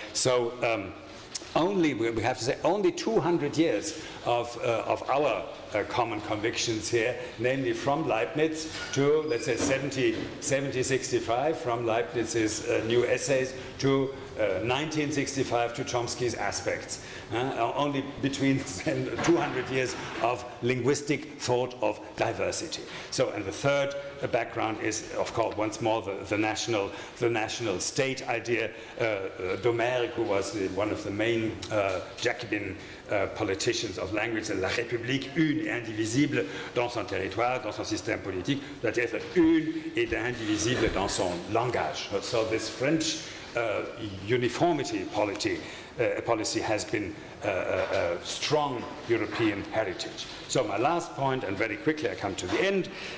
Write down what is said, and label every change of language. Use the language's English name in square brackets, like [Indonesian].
[English] So we have to say, only 200 years of our common convictions here, namely from Leibniz to, let's say, 1765, from Leibniz's new essays to 1965 to Chomsky's aspects. Only between 200 years of linguistic thought of diversity. So, and the third background is, of course, once more the national state idea. [French] Domergue, [English] who was one of the main Jacobin politicians of language, [French] la République une et indivisible dans son territoire, dans son système politique, doit être une et indivisible dans son langage. [English] So this French uniformity policy has been a strong European heritage. So my last point, and very quickly I come to the end.